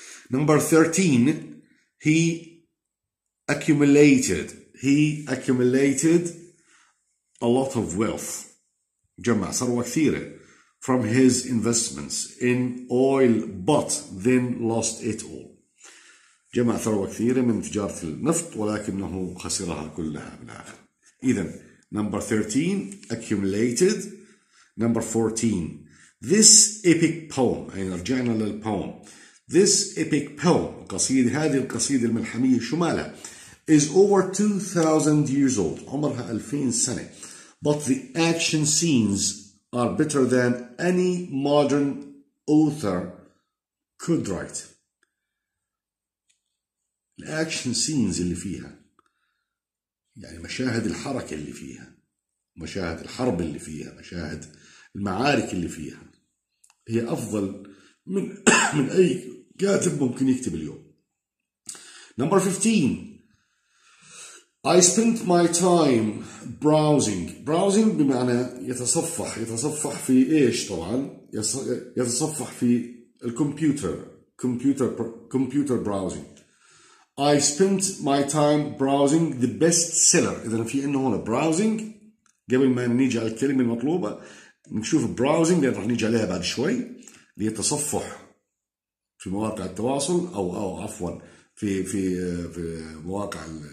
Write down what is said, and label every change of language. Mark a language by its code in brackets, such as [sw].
[en] Number 13, he accumulated a lot of wealth. [ar] جمع ثروة كثيرة [en] from his investments in oil but then lost it all. [ar] جمع ثروة كثيرة من تجارة النفط ولكنه خسرها كلها بالآخر. إذن [en] number 13 accumulated. Number 14, this epic poem. [ar] يعني رجعنا للpoem. [en] This epic poem [ar] هذه القصيدة الملحمية شو مالها؟ [en] is over 2,000 years old. [ar] عمرها 2000 سنة. [en] But the action scenes are better than any modern author could write. [ar] الأكشن سينز اللي فيها يعني مشاهد الحركة اللي فيها مشاهد الحرب اللي فيها مشاهد المعارك اللي فيها هي أفضل من أي كاتب ممكن يكتب اليوم. [en] Number 15, I spent my time browsing. [ar] بمعنى يتصفح في إيش طبعا؟ يتصفح في الكمبيوتر. [en] computer browsing. I spent my time browsing the bestseller. [ar] إذا في إنه هنا browsing. قبل ما نيجي على الكلمة المطلوبة نشوف browsing اللي راح نيجي عليها بعد شوي اللي هي التصفح في مواقع التواصل أو عفوا في مواقع